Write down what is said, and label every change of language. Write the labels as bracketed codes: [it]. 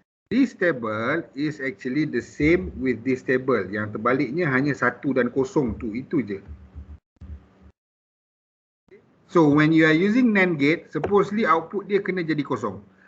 [en] This table is actually the same with this table. [ms] Yang terbaliknya hanya 1 dan 0 tu. Itu je. [en] So when you are using NAND gate, supposedly output [ms] dia kena jadi [en] 0.